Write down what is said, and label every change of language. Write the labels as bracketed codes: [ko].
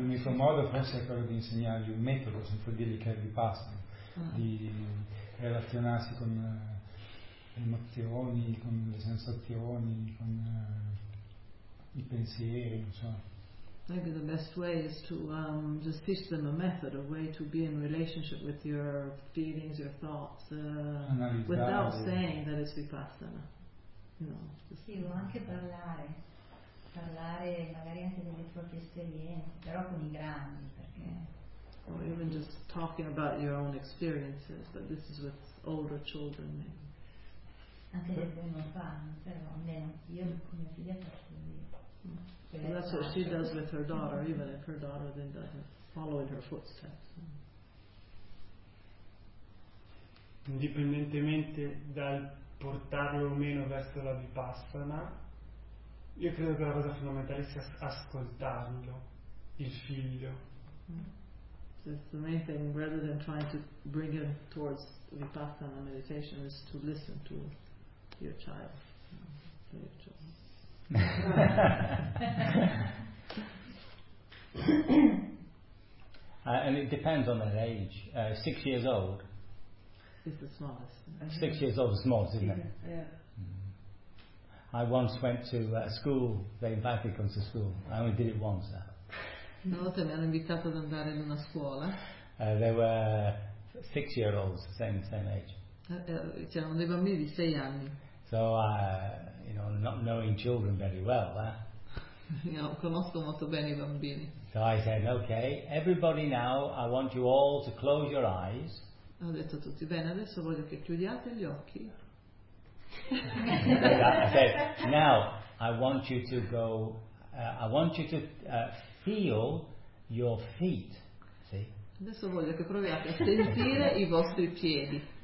[it] L'unico modo forse è quello di insegnargli un metodo, sempre dirgli che è di passo, di relazionarsi con le emozioni, con le sensazioni, con i pensieri, non so. [en] Maybe the best way is to just teach them a method, a way to be in relationship with your feelings, your thoughts, without saying that it's vipassana. [it] Sì, o anche parlare magari anche delle proprie esperienze, però con i grandi, perché. [en] Or even just talking about your own experiences, but this is with older children. [it] Anche del buono fa, però almeno io con mia figlia faccio così. [en] And that's what she does with her daughter, even if her daughter then doesn't follow in her footsteps. [it] Indipendentemente dal portarlo o meno verso la vipassana, io credo che la cosa fondamentale sia ascoltarlo, il figlio. [en] So the main thing, rather than trying to bring him towards vipassana meditation, is to listen to your child. Ha ha ha ha ha. And it depends on their age. 6 years old. Is the smallest. Six years old is the smallest, isn't it? Yeah. I once went to a school, they invited me to come to school. I only did it once. [it] Una volta mi hanno invitato ad andare in una scuola. [en] There were 6 year olds, same age. [it] C'erano dei bambini di 6 anni. [en] So, you know, not knowing children very well. [it] Io conosco molto bene I bambini. [en] So I said, okay, everybody now, I want you all to close your eyes. [it] Ho detto a tutti, bene, adesso voglio che chiudiate gli occhi. [en] I said, now I want you to go. I want you to feel your feet. See. [it] Adesso voglio che proviate a sentire I vostri piedi.